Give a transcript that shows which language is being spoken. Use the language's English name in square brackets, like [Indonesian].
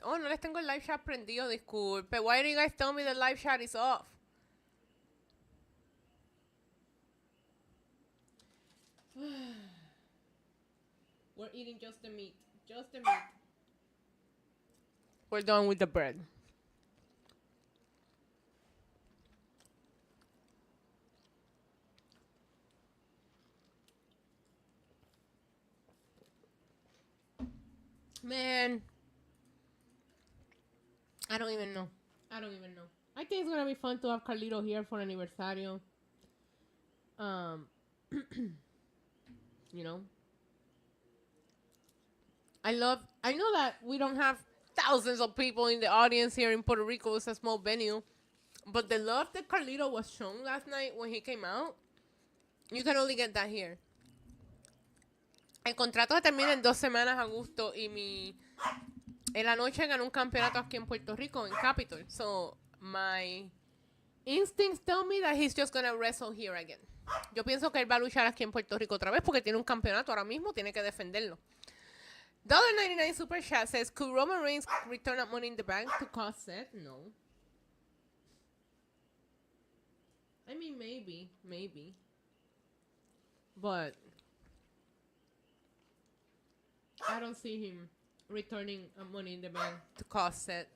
[Spanish] Oh, no les tengo el live chat prendido, disculpe. [English] Why do you guys tell me the live chat is off? We're eating just the meat. We're done with the bread. Man, I don't even know. I think it's gonna be fun to have Carlito here for aniversario. You know, I know that we don't have thousands of people in the audience here in Puerto Rico. It's a small venue, but the love that Carlito was shown last night when he came out, you can only get that here. [Spanish] El contrato se termina en 2 semanas, Augusto, y en la noche ganó un campeonato aquí en Puerto Rico, en Capitol. [English] So, my instincts tell me that he's just gonna wrestle here again. [Spanish] Yo pienso que él va a luchar aquí en Puerto Rico otra vez porque tiene un campeonato ahora mismo, tiene que defenderlo. [English] $1.99 Super Chat says, could Roman Reigns return at Money in the Bank to cost Seth? No. I mean, maybe. But I don't see him returning Money in the Bank to cost Seth.